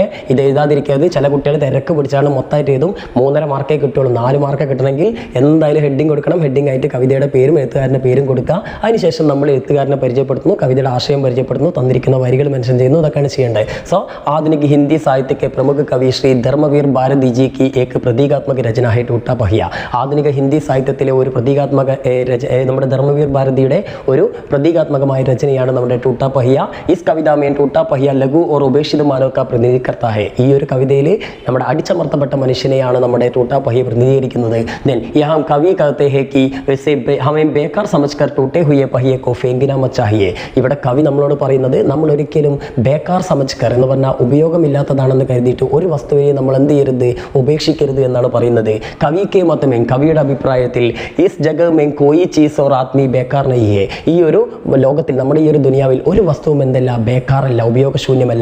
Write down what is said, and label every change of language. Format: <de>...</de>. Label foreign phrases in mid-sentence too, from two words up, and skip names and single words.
<ml>ഇത് എഴുതാതിരിക്കരുത്, ചില കുട്ടികൾ തിരക്ക് പിടിച്ചാണ് മൊത്തമായിട്ട് എഴുതും, 3.5 മാർക്കേ കിട്ടുള്ളൂ. 4 മാർക്ക് കിട്ടണമെങ്കിൽ എന്തായാലും ഹെഡിങ് കൊടുക്കണം. ഹെഡിങ് ആയിട്ട് കവിതയുടെ പേരും എഴുത്തുകാരൻ്റെ പേരും കൊടുക്കുക. അതിനുശേഷം നമ്മൾ എഴുത്തുകാരനെ പരിചയപ്പെടുത്തുന്നു, കവിതയുടെ ആശയം പരിചയപ്പെടുത്തുന്നു, തന്നിരിക്കുന്ന വരികൾ മെൻഷൻ ചെയ്യുന്നു. ഇതൊക്കെയാണ് ചെയ്യേണ്ടത്.</ml> <hi>സോ आधुनिक हिंदी साहित्य के प्रमुख कवि श्री धर्मवीर भारती जी की एक प्रतीकात्मक रचना है टूटा पहिया.</hi> <ml>ആധുനിക ഹിന്ദി സാഹിത്യത്തിലെ ഒരു പ്രതീകാത്മക നമ്മുടെ ധർമ്മവീർ ഭാരതിയുടെ ഒരു പ്രതീകാത്മകമായ രചനയാണ് നമ്മുടെ ടൂട്ടാ പഹിയ.</ml> <hi>इस कविता में टूटा पहिया लघु और उपेक्षित मानव का പ്രതിനിധി करता है.</hi> <ml>ഈ ഒരു കവിതയിൽ നമ്മുടെ അടിച്ചമർത്തപ്പെട്ട മനുഷ്യനെയാണ് നമ്മുടെ ടൂട്ടാ പഹിയ പ്രതിനിധീകരിക്കുന്നത്.</ml> <hi>then यहाँ कवि कहते हैं कि वैसे हमें बेकार समझकर टूटे हुए पहिए को फेंकना मत चाहिए.</hi> <ml>ഇവിടെ കവി നമ്മളോട് പറയുന്നത് നമ്മൾ ഒരിക്കലും</ml> <hi>बेकार समझकर</hi> <ml>എന്ന് പറഞ്ഞാൽ ഉപയോഗമില്ലാത്തതാണെന്ന് കരുതിയിട്ട് ഒരു വസ്തുവിനെ നമ്മൾ എന്ത് ചെയ്യരുത്, ഉപേക്ഷിക്കരുത് എന്നാണ് പറയുന്നത്. കവിക്ക് മതമേ, കവിയുടെ അഭിപ്രായത്തിൽ</ml> <hi>इस जग में कोई चीज़ और आदमी बेकार नहीं है.</hi> <ml>ഈ ഒരു ലോകത്തിൽ നമ്മുടെ ഈ ഒരു ദുനിയാവിൽ ഒരു വസ്തുവും എന്തല്ല ബേക്കാറല്ല, ഉപയോഗശൂന്യമല്ല.</ml>